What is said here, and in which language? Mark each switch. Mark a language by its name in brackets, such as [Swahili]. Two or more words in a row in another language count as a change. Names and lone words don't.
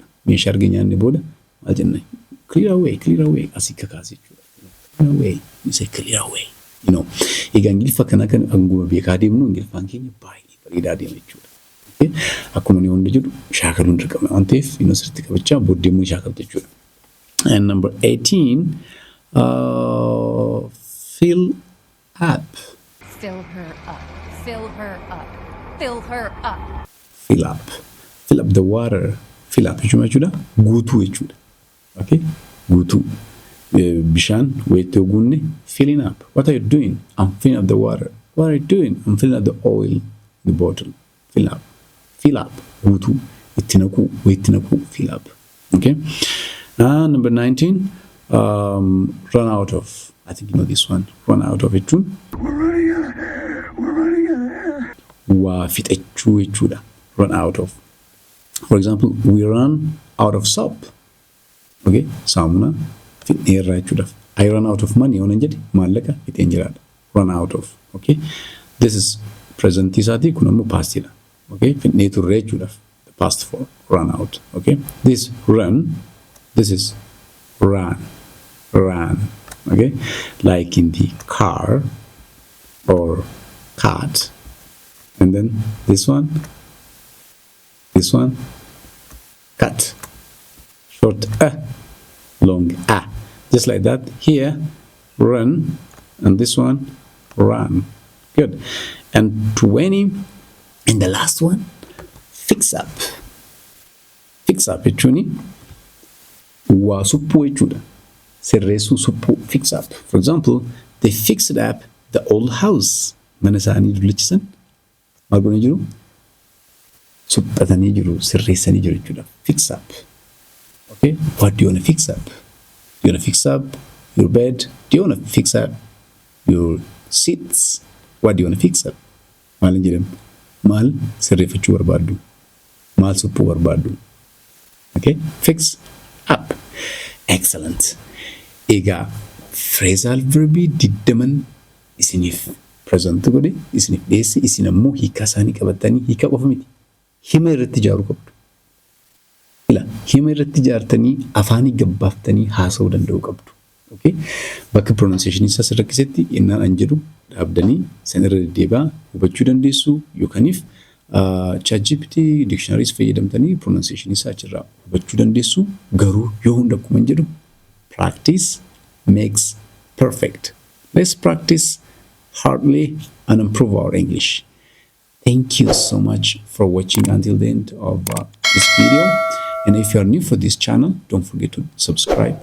[Oromo] Meeshaa argee nyaanne booda maal jenna? [English] Clear away. Clear away. [Oromo] Asii kakaasi jechuudha. [English] Clear away. You say clear away. [Oromo] Egaa Ingiliffa kana kan anguma beekaa deemnu Ingiliffaan keenya baay'ee bareedaa deema jechuudha. Akkuma ni hundi jedhu shaakaluun dirqama waan ta'eef sirriitti qabachaa booddee immoo shaakaltu jechuudha. [English] And number 18, fill up. Fill her up. Fill her up. Fill her up. Fill up. Fill up the water. Fill up [Oromo] jechuudha guutuu jechuudha. [English] Okay? Guutuu. [Oromo] Bishaan wayitoo guunne [English] filling up. What are you doing? I'm filling up the water. What are you doing? I'm filling up the oil in the bottle. Fill up. Fill up. [Oromo] Guutuu. Itti naquu. Wayitti naquu. [English] Fill up. Okay? Number 19, run out of. I think you know this one. Run out of it. We're running out of air. We're running out of air. [Oromo] Waa fixachuu jechuudha. [English] Run out of. For example, we run out of soap. Okay? [Oromo] Saamuna fixneerraa jechuudhaaf. [English] I run out of money. [Oromo] Waan jedhe maallaqa fixeen jiraadha. [English] Run out of. Okay? This is present [Oromo] isaati kun ammoo past dha. [English] Okay? [Oromo] Fixnee turre jechuudhaaf. [English] The past form. Run out. Okay? This run. This is run, okay? Like in the car or cart. And then this one, cut. Short long Just like that. Here, run, and this one, run. Good. And 20, and the last one, fix up. Fix up, [Oromo] jechuun waa suphuu jechuudha. Sirreessuu suphuu [English] fix up. For example, they fixed up the old house. [Oromo] Mana isaanii dullachisan maal godhanii jiru? Suphatanii jiru, sirreessanii jiru jechuudha. [English] Fix up. Okay? What do you want to fix up? Do you want to fix up your bed? Do you want to fix up your seats? What do you want to fix up? [Oromo] Maal hin jedhamu? Maal sirreeffachuu barbaaddu? Maal suphuu barbaaddu? [English] Okay? Fix up. Excellent. [Oromo] Egaa phrasal verbii 20 isiniif present godhe isiniif dhiyeesse isin ammoo hiika isaanii qabatanii hiika qofa miti. Hima irratti ijaaruu qabdu. Hima irratti ijaartanii afaanii gabbaaftanii haasa'uu danda'uu qabdu. [English] Okay? [Oromo] Bakka pronunciation isaa sirrakkisetti innaan an jedhu dhaabdanii san irra deddeebi'aa hubachuu dandeessu yookaaniif ChatGPT dictionaries fayyadamtanii pronunciation isaa achirraa hubachuu dandeessu. Garuu yoo hunda akkuma jedhu [English] practice makes perfect. Let's practice hardly and improve our English. Thank you so much for watching until the end of this video. And if you are new for this channel, don't forget to subscribe.